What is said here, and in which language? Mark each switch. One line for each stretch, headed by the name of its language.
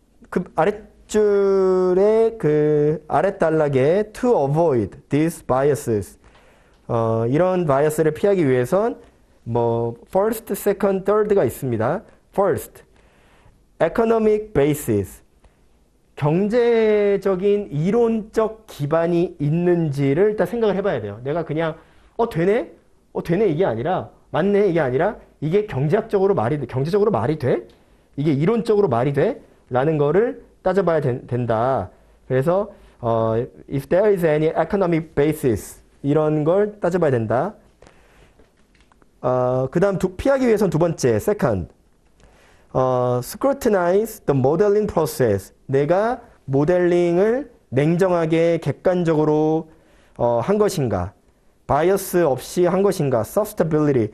Korean: 그 아랫줄에 아랫단락에
English: to avoid these biases.
Korean: 이런 바이어스를 피하기 위해선 뭐 first, second, third가 있습니다.
English: first, economic basis.
Korean: 경제적인 이론적 기반이 있는지를 일단 생각을 해봐야 돼요. 내가 그냥 되네? 되네 이게 아니라 맞네 이게 아니라 이게 경제적으로 말이 돼? 이게 이론적으로 말이 돼? 라는 거를 따져봐야 된다. 그래서
English: if there is any economic basis
Korean: 이런 걸 따져봐야 된다. 그 다음 피하기 위해서는 두 번째, second.
English: scrutinize the modeling process.
Korean: 내가 모델링을 냉정하게 객관적으로 한 것인가. 바이어스 없이 한 것인가.
English: substitutability.